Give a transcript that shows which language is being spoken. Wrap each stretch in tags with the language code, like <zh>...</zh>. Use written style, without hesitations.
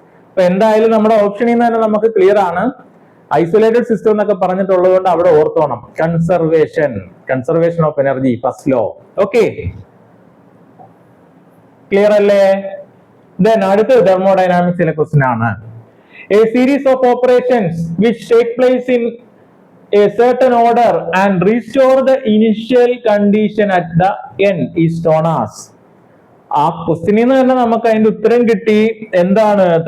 <ml>അപ്പൊ എന്തായാലും നമ്മുടെ ഓപ്ഷനിൽ നിന്ന് തന്നെ നമുക്ക് ക്ലിയർ ആണ്. ഐസൊലേറ്റഡ് സിസ്റ്റം എന്നൊക്കെ പറഞ്ഞിട്ടുള്ളത് കൊണ്ട് അവിടെ ഓർത്തോണം conservation of energy, first law. Okay, clear അല്ലേ? Then അടുത്ത തെർമോഡൈനാമിക്സിലെ ക്വസ്റ്റ്യൻ ആണ്.</ml> <en>A series of operations which take place in a certain order and restore the initial condition at the end is known as.</en> <ml>ആ ക്വസ്റ്റ്യനിൽ നിന്ന് തന്നെ നമുക്ക് അതിന്റെ ഉത്തരം കിട്ടി. എന്താണ്?</ml>